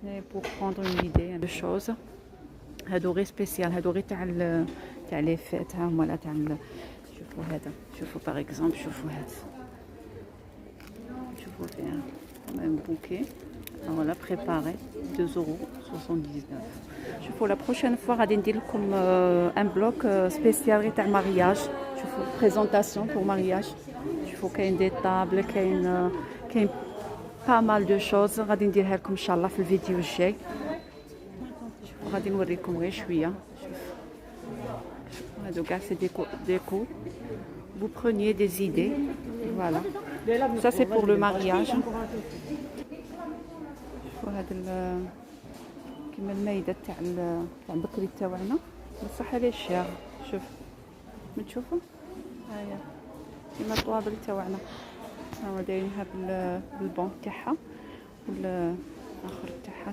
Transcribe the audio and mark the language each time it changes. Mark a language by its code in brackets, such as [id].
[fr] pour prendre une idée de choses. [ar] هادو غير سبيسيال، هادو غير تاع لي فيت، ها هما تاع شوفوا هذا، شوفوا باغ اكزومبل، شوفوا هذا، شوفوا فيها ميم بوكي فوالا بريباري 2,79 €. شوفوا لا بروشين فوا غادي ندير لكم ان بلوك سبيسيال غير تاع مارياج. شوفوا بريزونطاسيون بور مارياج. شوفوا كاين دي طابل، كاين با مال دو شوز غادي نديرها لكم ان شاء الله في الفيديو الجاي. شوفوا غادي نوريكم غير شويه. شوفوا هادو كاع سي ديكو. [fr] Vous preniez des idées, voilà. Ça c'est pour le mariage. [ar] وهذا كيما المايده تاع البكري تاعنا بصح عليه شير. شوف من تشوفوا هاهي كيما الطوابل تاعنا، هاو دايرينها بالبون تاعها والاخر تاعها.